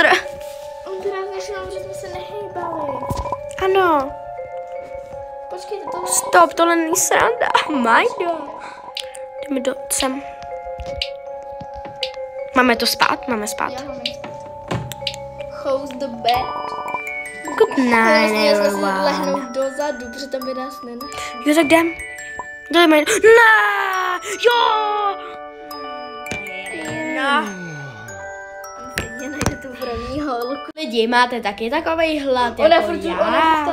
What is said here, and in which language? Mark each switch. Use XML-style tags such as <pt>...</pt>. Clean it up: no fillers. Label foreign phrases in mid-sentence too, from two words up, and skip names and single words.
<cs>On to nás nešel, že jsme se nehejbali. Ano. Počkejte, to... Stop, tohle není sranda. Majdo. Jdeme do sem. Máme to spát? Máme spát. Já mám jít.</cs> <en>How's the bed? Good night,</en> <cs>Nesměli jsme si</cs> <en>everyone.</en> <cs>lehnout dozadu, protože tam by nás nenašli. Jo, tak jdem. Jdeme. Ne! Jo! No. Stejně najde tu první holku. Lidi, máte taky takovej hlad Ona jako furt já? ona</cs>